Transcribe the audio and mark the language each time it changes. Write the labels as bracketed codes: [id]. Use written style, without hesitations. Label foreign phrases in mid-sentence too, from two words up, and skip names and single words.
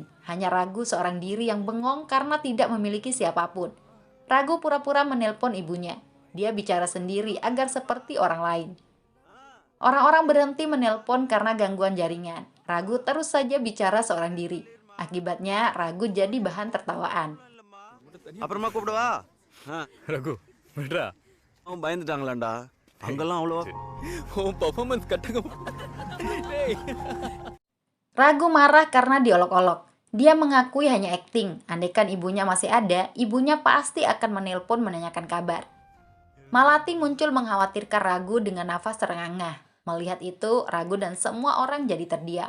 [id] Hanya Ragu seorang diri yang bengong karena tidak memiliki siapapun. Ragu pura-pura menelpon ibunya. Dia bicara sendiri agar seperti orang lain. Orang-orang berhenti menelpon karena gangguan jaringan. Ragu terus saja bicara seorang diri. Akibatnya Ragu jadi bahan tertawaan. [ta] அப்புறமா கூப்பிடுவா ரகு விடுறா அவன் பயந்துட்டாங்களாண்டா அங்கெல்லாம் அவ்வளோ உன் பர்ஃபார்மன்ஸ் கட்டுங்க [id] Ragu marah karena diolok-olok. Dia mengakui hanya akting. Andaikan ibunya masih ada, ibunya pasti akan menelpon menanyakan kabar. Malati muncul mengkhawatirkan Ragu dengan nafas terengah-engah. Melihat itu, Ragu dan semua orang jadi terdiam.